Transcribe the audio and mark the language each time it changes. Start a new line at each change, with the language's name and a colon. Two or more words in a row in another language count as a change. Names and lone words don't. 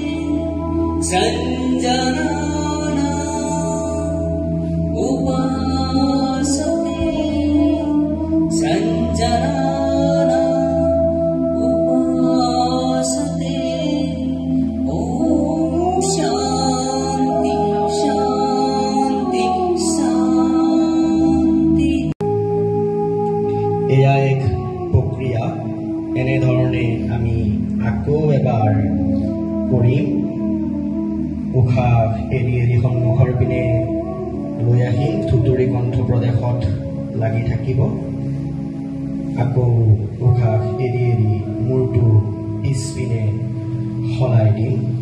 Sanskrit: सञ्जनाना उपासते सञ्जनाना उपासते ॐ शान्ति शान्ति शान्ति
Assamese: এয়া এক প্ৰক্ৰিয়া এনেধৰণে আমি আকৌ এবাৰ কৰিম উশাহ এৰি এৰি সন্মুখৰ পিনে লৈ আহি থুতুৰি কণ্ঠ প্ৰদেশত লাগি থাকিব আকৌ উশাহ এৰি এৰি মূৰটো পিছপিনে সলাই দিম